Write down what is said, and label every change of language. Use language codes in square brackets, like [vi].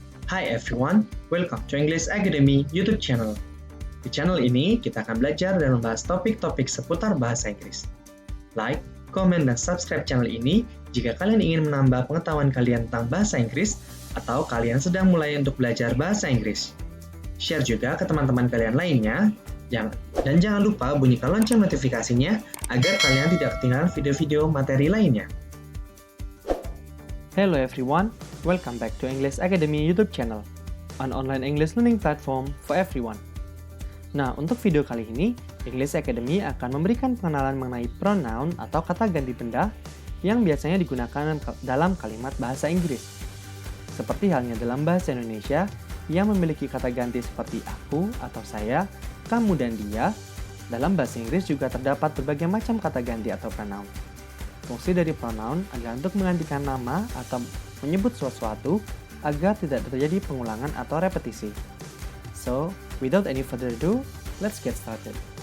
[en] Hi everyone, welcome to English Academy YouTube channel. [id] Di channel ini, kita akan belajar dan membahas topik-topik seputar bahasa Inggris. Like, komen, dan subscribe channel ini jika kalian ingin menambah pengetahuan kalian tentang bahasa Inggris atau kalian sedang mulai untuk belajar bahasa Inggris. Share juga ke teman-teman kalian lainnya, dan jangan lupa bunyikan lonceng notifikasinya agar kalian tidak ketinggalan video-video materi lainnya. [en] Hello everyone, welcome back to English Academy YouTube channel, an online English learning platform for everyone. [id] Nah, untuk video kali ini, English Academy akan memberikan pengenalan mengenai pronoun atau kata ganti benda yang biasanya digunakan dalam kalimat bahasa Inggris. Seperti halnya dalam bahasa Indonesia, yang memiliki kata ganti seperti aku atau saya, kamu dan dia, dalam bahasa Inggris juga terdapat berbagai macam kata ganti atau pronoun. Fungsi dari pronoun adalah untuk menggantikan nama atau menyebut sesuatu agar tidak terjadi pengulangan atau repetisi. [en] So, without any further ado, let's get started.